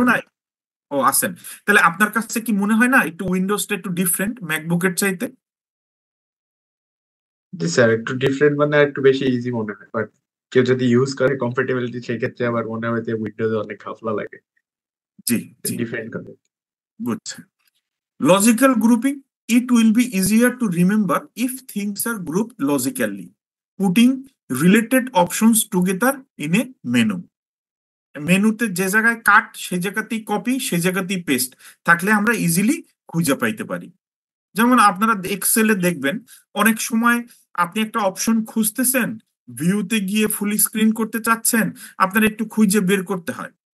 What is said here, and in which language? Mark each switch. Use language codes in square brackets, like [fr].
[bn] নাই? ও, আছেন। তাহলে আপনার কাছে কি মনে হয় না একটু উইন্ডোজটা একটু ডিফারেন্ট ম্যাকবুকের চাইতে? জি স্যার, একটু ডিফারেন্ট মানে একটু বেশি ইজি মনে হয়, বাট কেউ যদি ইউজ করে কম্পারেটিবিলিটি সেই ক্ষেত্রে আবার মনে হয় যে উইন্ডোজ অনেক ঘাপলা লাগে। জি, জি, ডিফারেন্ট করে। বুঝছেন। [en] Logical grouping, it will be easier to remember if things are grouped logically. Putting related options together in a menu. [bn] মেনুতে যে জায়গায় কাট সে জায়গাতেই কপি, সে জায়গাতেই পেস্ট থাকলে আমরা ইজিলি খুঁজে পাইতে পারি। যেমন আপনারা এক্সেলে দেখবেন অনেক সময় আপনি একটা অপশন খুঁজতেছেন, ভিউতে গিয়ে ফুল স্ক্রিন করতে চাচ্ছেন, আপনার একটু খুঁজে বের করতে হয়।